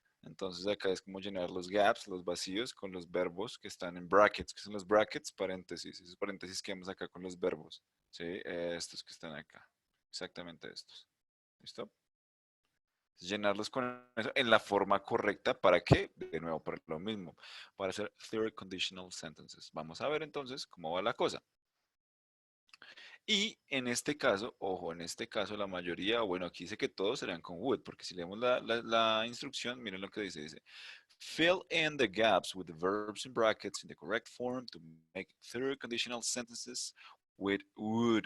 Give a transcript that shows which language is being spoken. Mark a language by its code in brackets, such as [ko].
[es] Entonces acá es como llenar los gaps, los vacíos con los verbos que están en brackets. ¿Qué son los brackets? Paréntesis. Esos paréntesis que vemos acá con los verbos. ¿Sí? Estos que están acá. Exactamente estos. ¿Listo? Llenarlos con eso en la forma correcta. ¿Para qué? De nuevo, para lo mismo. Para hacer third conditional sentences. Vamos a ver entonces cómo va la cosa. Y en este caso, ojo, en este caso la mayoría, bueno, aquí dice que todos serán con would, porque si leemos la instrucción, miren lo que dice, [en] fill in the gaps with the verbs in brackets in the correct form to make third conditional sentences with would.